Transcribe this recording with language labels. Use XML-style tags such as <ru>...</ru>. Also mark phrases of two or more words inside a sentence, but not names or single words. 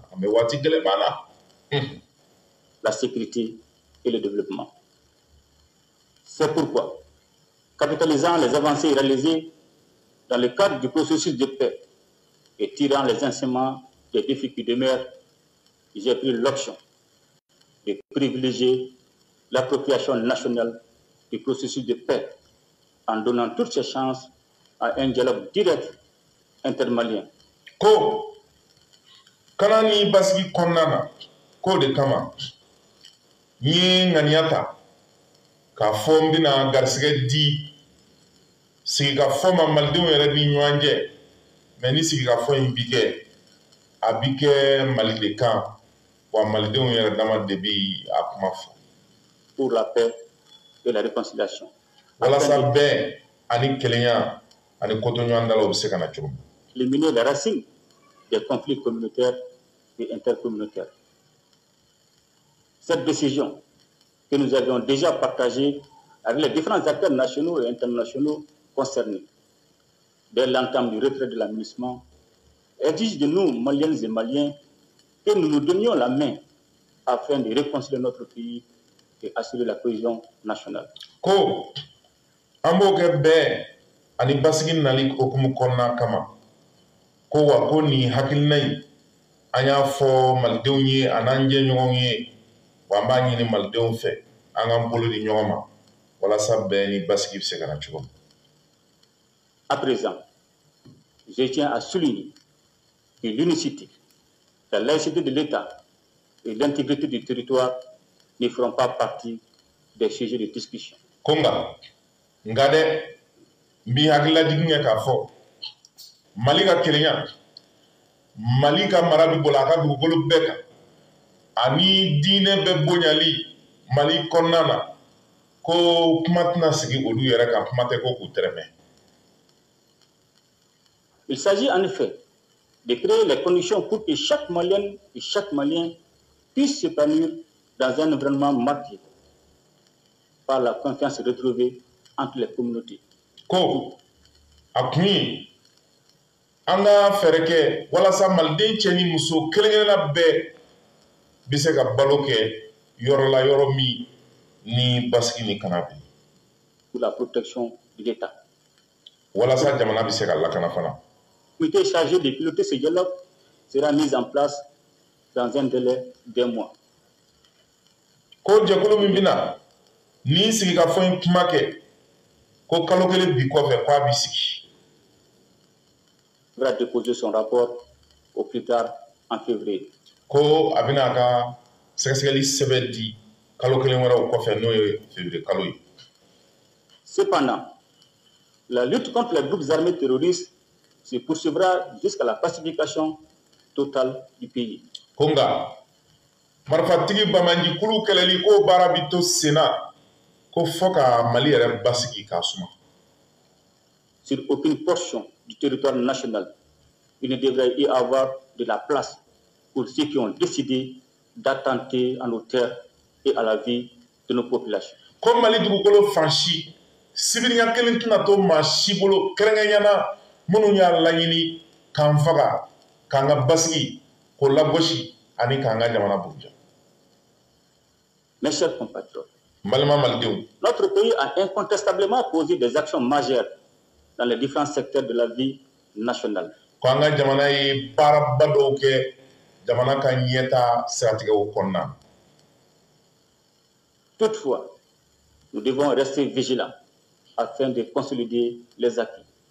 <bm>An bɛ waati gɛlɛman na.</bm> <fr>La sécurité et le développement. C'est pourquoi, capitalisant les avancées réalisées dans le cadre du processus de paix et tirant les enseignements des défis qui demeurent, j'ai pris l'option de privilégier l'appropriation nationale du processus de paix en donnant toutes ses chances à un dialogue direct intermalien.</fr> <bm>Ko kana ni basigi kɔnɔna na ko de kama n ye ŋaniya ta k'a fɔ n bɛna garisɛgɛ di sigikafɔ ma malidenw yɛrɛ ni ɲɔgɔn cɛ mɛ ni sigikafɔ in bi kɛ a bi kɛ Mali de kan wa malidenw yɛrɛ dama de bi a kuma fɔ.</bm> <fr>Pour la paix et la réconciliation.</fr> <bm>Walasa bɛn ani kelenya ani kotoɲɔgɔndala o bɛ se ka na cogo min.</bm> <fr>Éliminer les racines des conflits communautaires et intercommunautaires. Cette décision que nous avions déjà partagée avec les différents acteurs nationaux et internationaux concernés dès l'entame du retrait de la MINUSMA exige de nous, Maliennes et Maliens, que nous nous donnions la main afin de réconcilier notre pays et assurer la cohésion nationale.</fr> <bm>Ko an b'o kɛ bɛn ani basigi nali hukumu kɔnɔna kama ko wa ko nin hakilina in an y'a fɔ malidenw ye a n'an jɛɲɔgɔnw ye wa an b'a ɲini malidenw fɛ an k'an bolo di ɲɔgɔn ma walasa bɛn ni basigi bɛ se ka na cogo min.</bm> <fr>À présent, je tiens à souligner que l'unicité, la laïcité de l'État et l'intégrité du territoire ne feront pas partie des sujets de discussion.</fr> <bm>Ko nga dɛ n b'i hakilila jigin kɛ k'a fɔ Mali ka kelenya Mali ka mara bi bolo a ka dugukolo bɛɛ kan ani diinɛ bɛ bonyali Mali kɔnɔna na ko kuma tɛna sigi olu yɛrɛ kan kuma tɛ ko k'u tɛrɛmɛ.</bm> <fr>Il s'agit en effet de créer les conditions pour que chaque Malienne et chaque Malien puisse s'épanouir dans un environnement marqué par la confiance retrouvée entre les communautés.</fr> <bm>Ko a kun ye an ka fɛɛrɛ kɛ walasa maliden cɛ ni muso kelen-kelenna bɛɛ bɛ se ka balo kɛ yɔrɔ la yɔrɔ min ni basigi ni kana bɛ.</bm> <fr>Pour la protection de l'État.</fr> <bm>Walasa jamana bɛ se ka lakana fana.</bm> <fr>Le comité chargé de piloter ce dialogue sera mis en place dans un délai d'1 mois.</fr> <bm>Ko jɛkulu min bɛna ni sigikafɔ in kuma kɛ ko kalo kelen bi kɔfɛ k'a bɛ sigi.</bm> <fr>Il va déposer son rapport au plus tard en février.</fr> <bm>Ko a bɛna a ka sɛgɛsɛgɛli sɛbɛn di kalo kelen wɛrɛw kɔfɛ n'o ye février kalo ye.</bm> <fr>Cependant, la lutte contre les groupes armés terroristes se poursuivra jusqu'à la pacification totale du pays.</fr> <bm>Ko nka marifatigi bamanji kulu kɛlɛli ko baara bi to senna ko fɔ ka Mali yɛrɛ basigi k'a suma.</bm> <fr>Sur aucune portion du territoire national, il ne devrait y avoir de la place pour ceux qui ont décidé d'attenter à nos terres et à la vie de nos populations.</fr> <bm>Ko Mali dugukolo fan si sibiriya kelen tɛna to maa si bolo kɛrɛnkɛrɛnyana minnu y'a laɲini k'an faga k'an ka basigi k'o lagosi ani k'an ka jamana buruja.</bm> <fr>Mes chers compatriotes, notre pays a incontestablement posé des actions majeures dans les différents secteurs de la vie nationale. Toutefois, nous devons rester vigilants afin de consolider les acquis.</fr>